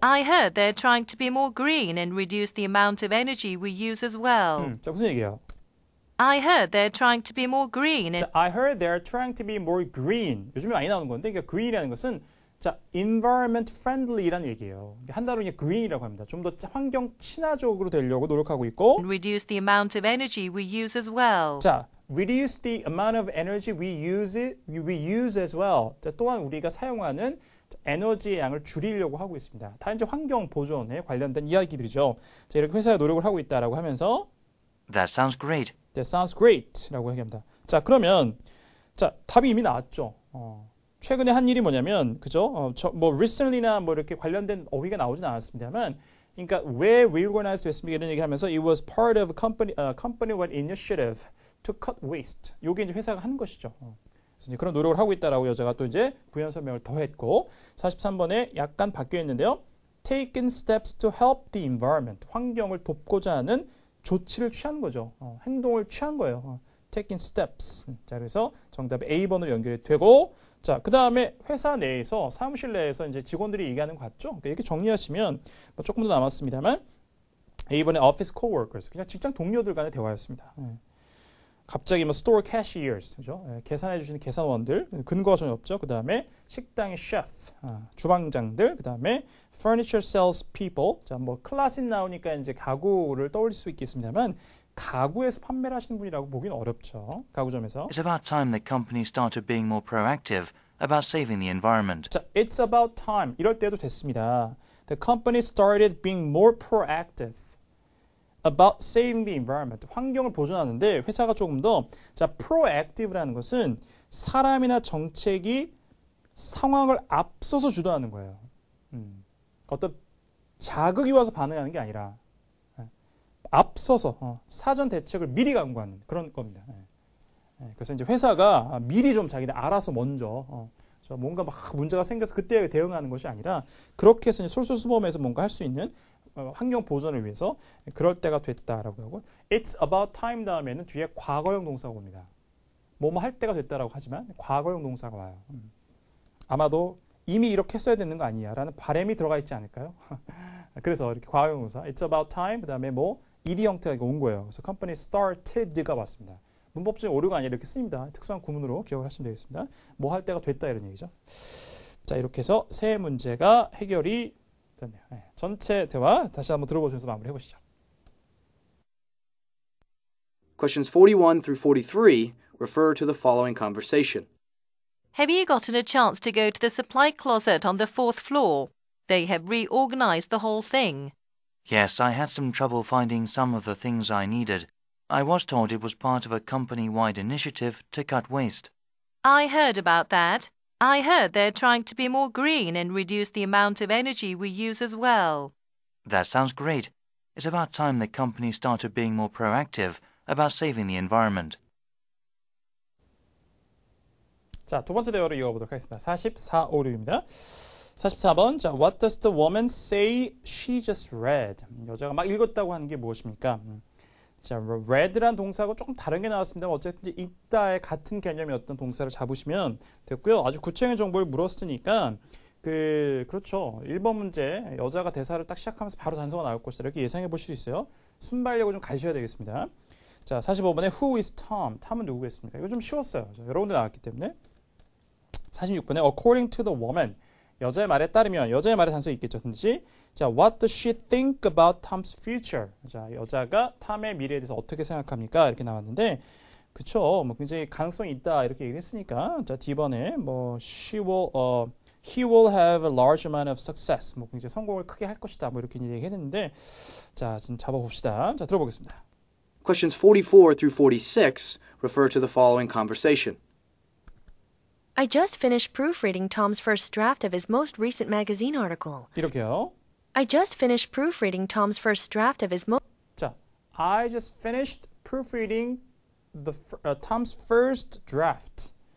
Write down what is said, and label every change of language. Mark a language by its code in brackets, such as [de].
[en] I heard they're trying to be more green and reduce the amount of energy we use as well. [ko] 자, 무슨 얘기예요? [en] I heard they're trying to be more green and 자, I heard they're trying to be more green. [ko] 요즘에 많이 나오는 건데, 그러니까 green이라는 것은 자, environment friendly라는 얘기예요. 한 단어로 그냥 green이라고 합니다. 좀 더 환경 친화적으로 되려고 노력하고 있고. [en] reduce the amount of energy we use as well. 자, reduce the amount of energy we use as well. [ko] 자, 또한 우리가 사용하는 에너지의 양을 줄이려고 하고 있습니다. 다 이제 환경 보존에 관련된 이야기들이죠. 자, 이렇게 회사가 노력을 하고 있다라고 하면서 [en] That sounds great. That sounds great [ko] 라고 얘기합니다. 자, 그러면 자, 답이 이미 나왔죠. 최근에 한 일이 뭐냐면, 그죠? 뭐 recently나 뭐 이렇게 관련된 어휘가 나오진 않았습니다만, 그러니까 왜 reorganize 됐습니까? 이런 얘기하면서 [en] it was part of a company-wide initiative to cut waste. [ko] 요게 이제 회사가 하는 것이죠. 그래서 이제 그런 노력을 하고 있다라고 여자가 또 이제 부연 설명을 더했고, 43번에 약간 바뀌어 있는데요. [en] Taken steps to help the environment. [ko] 환경을 돕고자 하는 조치를 취한 거죠. 행동을 취한 거예요. Taking steps. 자, 그래서 정답이 A번으로 연결이 되고, 자, 그 다음에 회사 내에서, 사무실 내에서 이제 직원들이 얘기하는 것 같죠? 그러니까 이렇게 정리하시면 뭐 조금 더 남았습니다만, A번에 office coworkers. 그냥 직장 동료들 간의 대화였습니다. 갑자기 뭐 store cashiers, 그죠? 계산해 주시는 계산원들, 근거가 전혀 없죠. 그 다음에 식당의 chef, 주방장들, 그 다음에 furniture sales people. 자, 뭐 클래스 나오니까 이제 가구를 떠올릴 수 있겠습니다만, 가구에서 판매를 하시는 분이라고 보기는 어렵죠. 가구점에서. [en] It's about time the company started being more proactive about saving the environment. [ko] 자, [en] it's about time. [ko] 이럴 때도 됐습니다. [en] The company started being more proactive about saving the environment. [ko] 환경을 보존하는데 회사가 조금 더 자, proactive라는 것은 사람이나 정책이 상황을 앞서서 주도하는 거예요. 어떤 자극이 와서 반응하는 게 아니라 앞서서 사전 대책을 미리 강구하는 그런 겁니다. 그래서 이제 회사가 미리 좀 자기네 알아서 먼저 뭔가 막 문제가 생겨서 그때 대응하는 것이 아니라 그렇게 해서 솔솔수범해서 뭔가 할 수 있는 환경 보존을 위해서 그럴 때가 됐다라고 하고 [en] It's about time [ko] 다음에는 뒤에 과거형 동사가 옵니다. 뭐뭐 할 때가 됐다라고 하지만 과거형 동사가 와요. 아마도 이미 이렇게 했어야 되는 거 아니야 라는 바람이 들어가 있지 않을까요? 그래서 이렇게 과거형 동사 It's about time 그 다음에 뭐 일이 형태가 온 거예요. 그래서 company started가 왔습니다. 문법적인 오류가 아니라 이렇게 쓰입니다. 특수한 구문으로 기억을 하시면 되겠습니다. 뭐 할 때가 됐다 이런 얘기죠. 자, 이렇게 해서 세 문제가 해결이 됐네요. 전체 대화 다시 한번 들어보시면서 마무리해 보시죠. [en] Questions 41 through 43 refer to the following conversation. Have you gotten a chance to go to the supply closet on the 4th floor? They have reorganized the whole thing. Yes, I had some trouble finding some of the things I needed. I was told it was part of a company-wide initiative to cut waste. I heard about that. I heard they're trying to be more green and reduce the amount of energy we use as well. That sounds great. It's about time the company started being more proactive about saving the environment. [ko] 자, 두 번째 대화로 이어가보도록 하겠습니다. 44, 5, 6입니다. [en] 44번, 자, What does the woman say she just read? [ko] 여자가 막 읽었다고 하는 게 무엇입니까? 자, read란 동사하고 조금 다른 게 나왔습니다. 어쨌든 이제 읽다의 같은 개념의 어떤 동사를 잡으시면 됐고요. 아주 구체적인 정보를 물었으니까 그렇죠. 1번 문제 여자가 대사를 딱 시작하면서 바로 단서가 나올 것이다. 이렇게 예상해 보실 수 있어요. 순발력을 좀 가셔야 되겠습니다. [en] 자, 45번에 Who is Tom? [ko] 탐은 누구겠습니까? 이거 좀 쉬웠어요. 여러 군데 나왔기 때문에. [en] 46번에 According to the woman. [ko] 여자의 말에 따르면 여자의 말에 단서가 있겠죠. [en] 든지 자, What does she think about Tom's future? [ko] 자, 여자가 탐의 미래에 대해서 어떻게 생각합니까? 이렇게 나왔는데 그쵸. 뭐 굉장히 가능성이 있다 이렇게 얘기했으니까 자, D번에 뭐 [en] he will have a large amount of success. [ko] 뭐 굉장히 성공을 크게 할 것이다. 뭐 이렇게 얘기했는데 자, 지금 잡아봅시다. 자, 들어보겠습니다. [en] Questions 44 through 46 refer to the following conversation. I just finished proofreading Tom's first draft of his most recent magazine article. [ko] 이렇게요. [en] I just finished proofreading Tom's first draft of his 자, I just finished proofreading Tom's first draft.